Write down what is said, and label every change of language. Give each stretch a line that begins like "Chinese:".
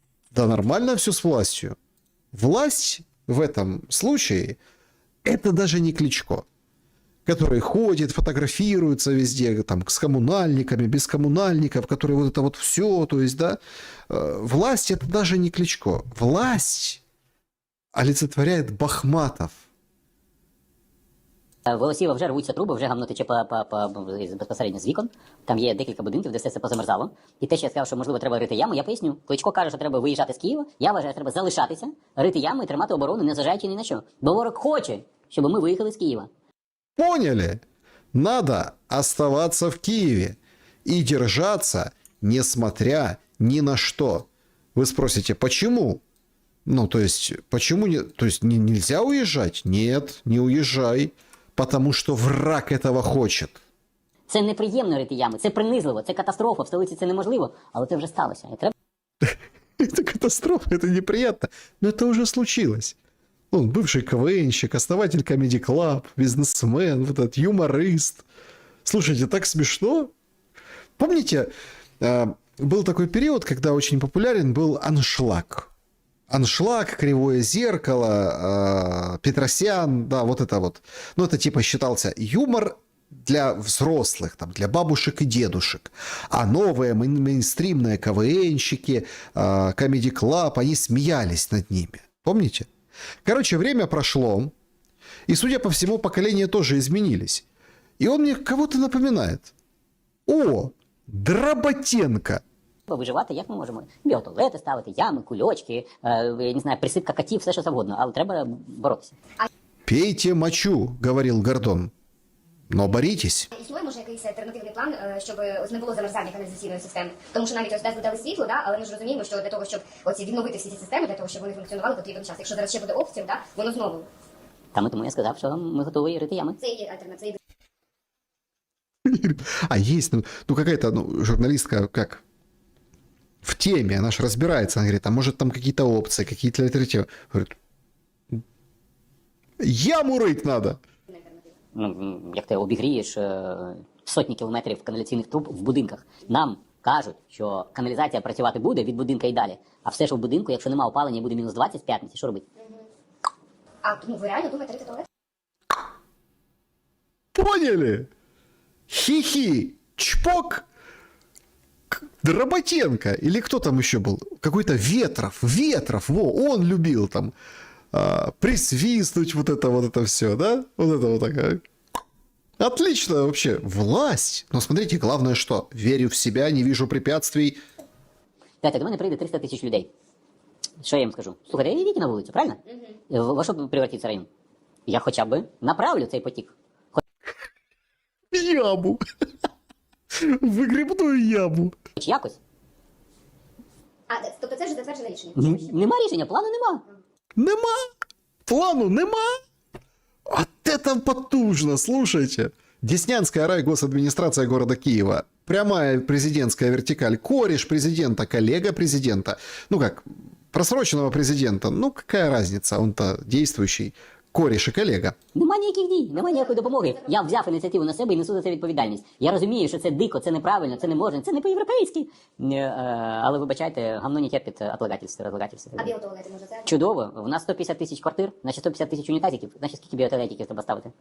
Russian: Да нормально все с властью. Власть в этом случае это даже не Кличко. которые ходят, фотографируются везде, там, с коммунальниками, без коммунальников, которые вот это вот все, то есть, да, власть это даже не Кличко. Власть олицетворяет Бахматов.
Ukrainian: В Голосіїва вже рвуться труби, вже гамно тече безпосередньо з вікон. Там є декілька будинків, де все це позамерзало. І те, що я сказав, що можливо треба рити яму, я поясню. Кличко каже, що треба виїжджати з Києва. Я вважаю, що треба залишатися, рити яму і тримати оборону, не зважаючи ні на що. Бо ворог хоче, щоб ми виїхали з Києва.
Russian: Поняли? Надо оставаться в Киеве и держаться, несмотря ни на что. Вы спросите, почему? Ну, то есть, почему не, то есть нельзя уезжать? Нет, не уезжай, потому что враг этого хочет.
Ukrainian: Це неприємно рити ями, це принизливо, це катастрофа, в столиці це неможливо, але це вже сталося. І треба
Russian: Это катастрофа, это неприятно, но это уже случилось. Он бывший КВНщик, основатель Comedy Club, бизнесмен, вот этот юморист. Слушайте, так смешно. Помните, был такой период, когда очень популярен был аншлаг. Аншлаг, Кривое зеркало, Петросян, да, вот это вот. Ну, это типа считался юмор для взрослых, там, для бабушек и дедушек. А новые мейнстримные КВНщики, Comedy Club, они смеялись над ними. Помните? Короче, время прошло, и, судя по всему, поколения тоже изменились. И он мне кого-то напоминает. О, Дроботенко.
Ukrainian: виживати, як ми можемо. Біотуалети ставити, ями, кульочки, я не знаю, присипка котів, все що завгодно, але треба боротися.
Russian: Пейте мочу, говорил Гордон. Но боритесь.
Ukrainian: Існує, може, якийсь альтернативний план, щоб ось не було замерзання каналізаційної системи. Тому що навіть ось зараз додали світло, да, але ми ж розуміємо, що для того, щоб оці відновити всі ці системи, для того, щоб вони функціонували, потрібен час. Якщо зараз ще буде обстріл, да, воно знову. Тому я сказав, що ми готові рити ями. Це є альтернатива.
Russian: А есть, ну какая-то журналистка, как в теме, она же разбирается, она говорит, а может там какие-то опции, какие-то альтернативы. Говорит, яму рыть надо.
Ukrainian: Ну, як ти обігрієш сотні кілометрів каналізаційних труб в будинках. Нам кажуть, що каналізація працювати буде від будинка і далі. А все, що в будинку, якщо немає опалення, буде мінус 20 в п'ятниці, що робити? А ви реально думаєте рити туалет? Поняли?
Russian: Хихи, чпок, Дроботенко, или кто там еще был? Какой-то Ветров, во, он любил там присвистнуть вот это все, да? Вот это вот такая. Отлично вообще, власть. Но смотрите, главное что, верю в себя, не вижу препятствий.
Ukrainian: Знаєте, до мене прийде 300 тисяч людей. Що я їм скажу? Слухайте, йдіть на вулицю, правильно? Во що превратиться район? Я хоча б направлю цей потік.
Russian: Яму. Выгребную яму.
Ukrainian: Хоч якось. А, тобто це вже затверджене рішення? Нема рішення, плану нема. Нема. Плану нема.
Russian: Вот это потужно, слушайте. Деснянская райгосадминистрация города Киева. Прямая президентская вертикаль. Кореш президента, коллега президента. Ну как, просроченного президента. Ну какая разница, он-то действующий.
Ukrainian: Кореш і колега. Нема ніяких дій, нема ніякої допомоги. Я взяв ініціативу на себе і несу за це відповідальність. Я розумію, що це дико, це неправильно, це не можна, це не по-європейськи. Але вибачайте, гамно не терпить отлагательство. А біотуалети, може, це? Чудово. У нас 150 тисяч квартир, значить 150 тисяч унітазиків. Значить, скільки біотуалетиків треба ставити?